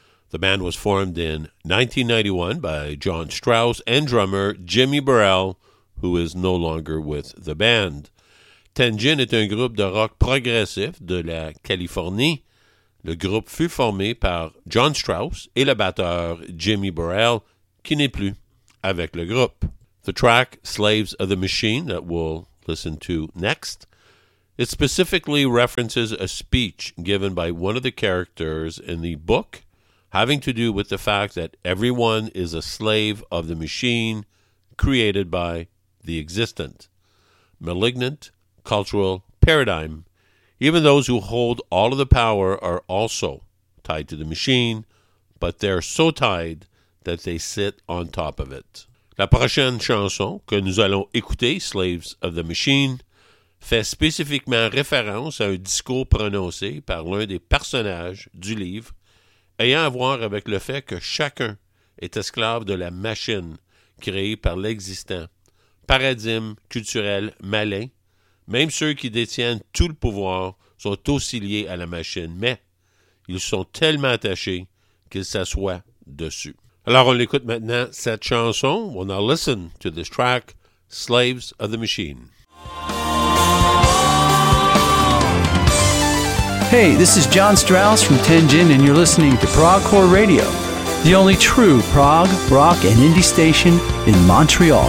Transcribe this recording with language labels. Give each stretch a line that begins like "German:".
English: The band was formed in 1991 by John Strauss and drummer Jimmy Burrell, who is no longer with the band.
French: Tengen est un groupe de rock progressif de la Californie. Le groupe fut formé par John Strauss et le batteur Jimmy Burrell, qui n'est plus avec le groupe.
English: The track Slaves of the Machine that we'll listen to next, it specifically references a speech given by one of the characters in the book having to do with the fact that everyone is a slave of the machine created by the existent, malignant cultural paradigm. Even those who hold all of the power are also tied to the machine, but they're so tied that they sit on top of it.
French: La prochaine chanson que nous allons écouter, Slaves of the Machine, fait spécifiquement référence à un discours prononcé par l'un des personnages du livre ayant à voir avec le fait que chacun est esclave de la machine créée par l'existant, paradigme culturel malin. Même ceux qui détiennent tout le pouvoir sont aussi liés à la machine, mais ils sont tellement attachés qu'ils s'assoient dessus. Alors, on écoute maintenant cette chanson.
English: We'll now listen to this track, Slaves of the Machine. Hey, this is John Strauss from Tengen, and you're listening to Progcore Radio, the only true prog, rock, and indie station in Montreal.